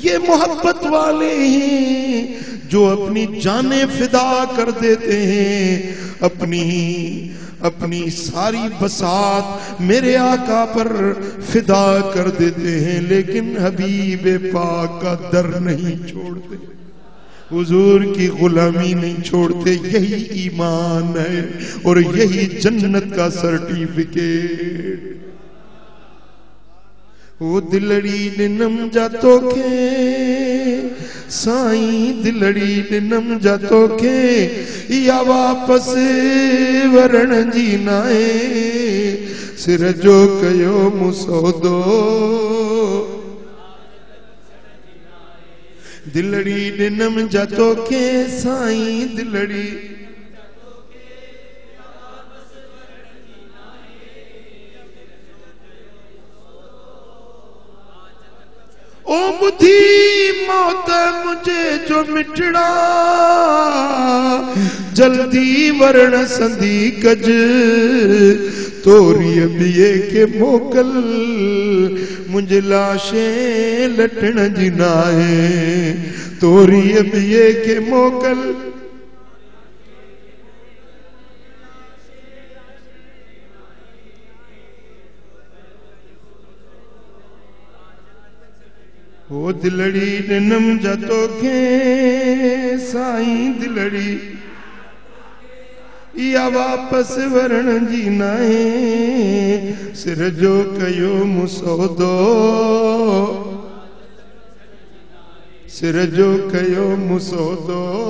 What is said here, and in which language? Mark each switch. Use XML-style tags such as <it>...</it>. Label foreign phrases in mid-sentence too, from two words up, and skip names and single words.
<ur>یہ محبت والے ہیں جو اپنی جانیں فدا کر دیتے ہیں، اپنی ساری بساط میرے آقا پر فدا کر دیتے ہیں، لیکن حبیب پاک کا در نہیں چھوڑتے، حضور کی غلامی نہیں چھوڑتے. یہی ایمان ہے اور یہی جنت کا سرٹیفکیٹ.</ur> <sd>वो दिलड़ी दिनम जातो के साईं, दिलड़ी दिनम जातो के या वापस वरण जी नाए, सिर जो कयो मुसौदो, दिलड़ी दिनम जातो के साईं, दिलड़ी ओ बुधी मौत मुझे जो मिटड़ा, जल्दी वरण संधी कज, तोरी बिये के मोकल, मुझे लाशे लटण जिनाए, तोरी बिये के मोकल, ओ दिलड़ी दिनम जतो के साईं, दिलड़ी या वापस वरण जी नाए, सिर जो कयो मुसौदो, सिर जो कयो मुसौदो।</sd>